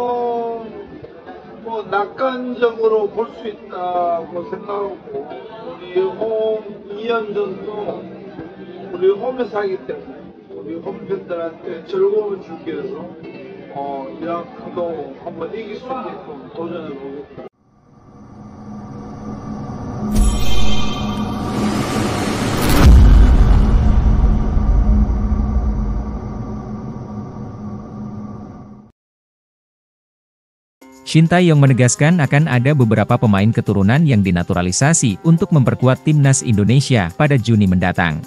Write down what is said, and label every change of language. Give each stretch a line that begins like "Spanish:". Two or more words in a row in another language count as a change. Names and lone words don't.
Korean: 뭐 낙관적으로 볼 수 있다고 생각하고 우리 홈 2연전도 우리 홈에서 하기 때문에 우리 홈팬들한테 즐거움을 주기 위해서 이라크도 한번 이길 수 있게끔 도전해 보겠습니다.
Indonesian: Shin Tae-yong menegaskan akan ada beberapa pemain keturunan yang dinaturalisasi untuk memperkuat timnas Indonesia pada Juni mendatang.